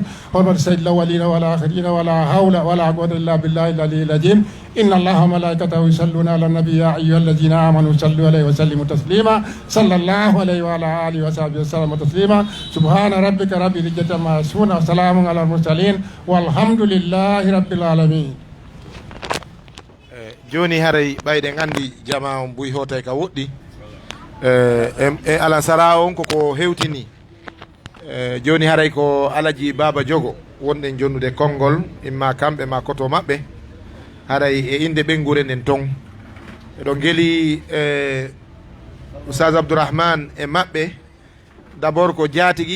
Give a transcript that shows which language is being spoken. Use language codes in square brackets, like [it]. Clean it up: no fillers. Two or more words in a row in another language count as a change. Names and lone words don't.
[ar] حرمة سيد الأولين والآخرين ولا حول ولا قوة إلا بالله العلي العظيم. إن الله وملائكته يصلون على النبي يا أيها الذين آمنوا صلوا عليه وسلموا تسليما. صلى الله عليه وعلى آله وصحبه وسلم تسليما. سبحان ربك رب العزة عما يصفون وسلام على المرسلين والحمد لله رب العالمين. [ff] joni haray ɓayɗe gandi jama on buy hotay ka woɗɗi e ala sara on koko hewtini joni haray ko alaji baba jogo wonɗen jonnude konngol imma kamɓe ma koto maɓɓe haray e inde ɓengure nden ton eɗo gueli oustaz abdourahmane e maɓɓe d' abord ko jaatigui